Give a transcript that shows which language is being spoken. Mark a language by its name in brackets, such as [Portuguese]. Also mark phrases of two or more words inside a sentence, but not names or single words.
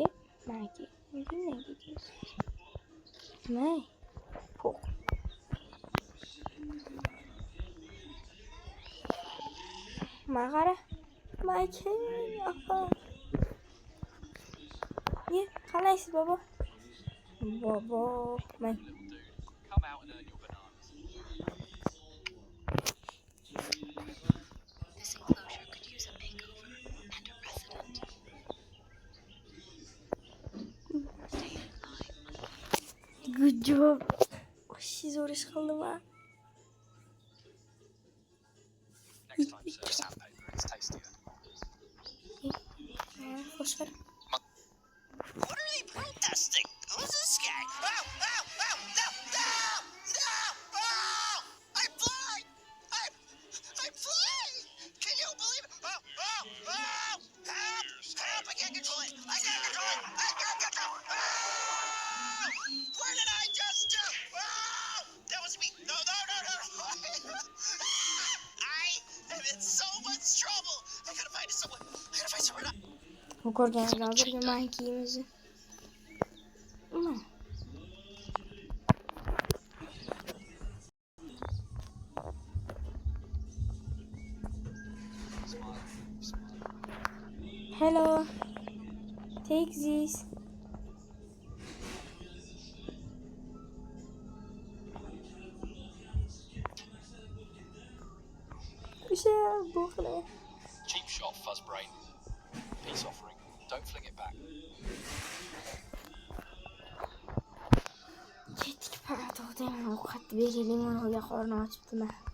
[Uzbek] Nima deysiz? May. To'q. Mag'ara. Maki. Apa. Ye, qalaysiz bobo? Bobo, men [English] Come out and earn your bananas. This enclosure could use a makeover and a resident. Stay in line. good job. She's [Uzbek] zo'r ish qildim ha. [English] Next time, serve sandpaper. It's tastier. Fosfor. What are they protesting? Who's this guy? Oh! I'm flying! I'm flying! Can you believe it? Oh! Help! I can't control it! I can't control it! Where did I just do? Oh! That was me! No! I am in so much trouble! I gotta find someone to... [Uzbek] Bu ko'rganingizdan hozirgi mankiyimizni. [English] Hello. Take this. Cheap shot, Fuzzbrain. Peace offering. Don't fling it back. [Uzbek] Ketdik paratog'dan ovqat beraylik, mana qorni ochibdimi?